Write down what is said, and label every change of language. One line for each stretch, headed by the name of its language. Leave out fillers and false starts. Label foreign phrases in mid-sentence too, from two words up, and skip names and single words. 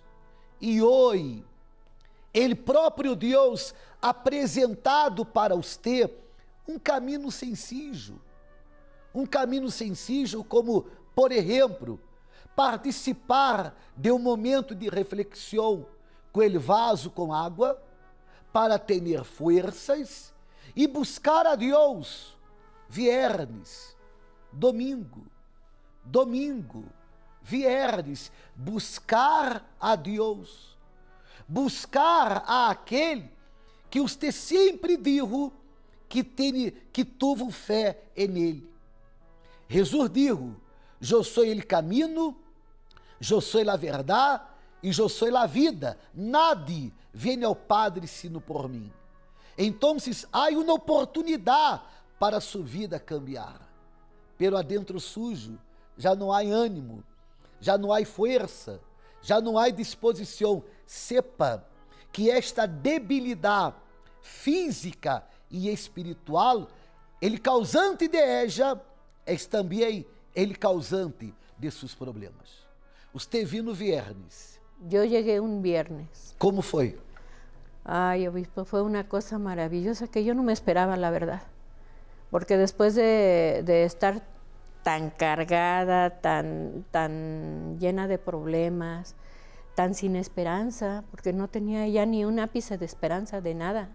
Portuguese: E hoje, ele próprio Deus apresentado para você um caminho sencillo. Um caminho sencillo como, por exemplo, participar de um momento de reflexão com
Spanish: el vaso
Portuguese: com água para ter forças e buscar a Deus viernes, domingo, viernes, buscar a Deus, buscar a aquele que você sempre dijo que teve fé nele. Jesus dijo, eu sou o caminho, eu sou a verdade e eu sou a vida. Nadie vem ao Padre sino por mim. Então, há uma oportunidade para sua vida cambiar.
Spanish: Pero adentro
Portuguese: sujo, já não há ânimo, já não há força, já não há disposição.
Spanish: Sepa que
Portuguese: esta debilidade física e espiritual, ele
Spanish: causante de ella,
Portuguese: é também ele causante de seus problemas. Você viu no viernes.
Spanish: Yo llegué un viernes.
Portuguese: Como foi?
Spanish: Ay, obispo, fue una cosa maravillosa que yo no me esperaba, la verdad. Porque después de estar tan cargada, tan llena de problemas, tan sin esperanza, porque no tenía ya ni un ápice de esperanza de nada.